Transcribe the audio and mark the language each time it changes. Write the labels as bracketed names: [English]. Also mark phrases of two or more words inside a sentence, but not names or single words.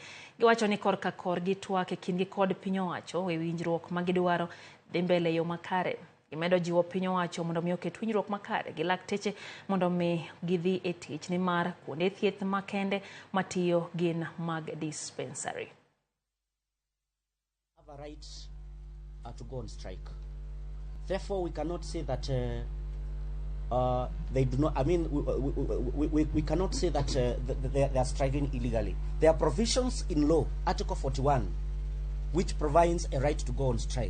[Luo (Kenya and Tanzania)] Giwacho ni korka korgi twak e kindgi kod piny owacho e winjruok ma gidwaro dhi mbele yo makare. Gimedo jiwo piny owacho mondo mi oket winjruok makare gi lakteche mondo mi gidhi e tich ni mar kuonde thieth makende matiyo gin mag dispensary. [English] Have a right to go on strike. Therefore, we cannot say that they do not. I mean, we cannot say that they are striking illegally. There are provisions in law, Article 41, which provides a right to go on strike.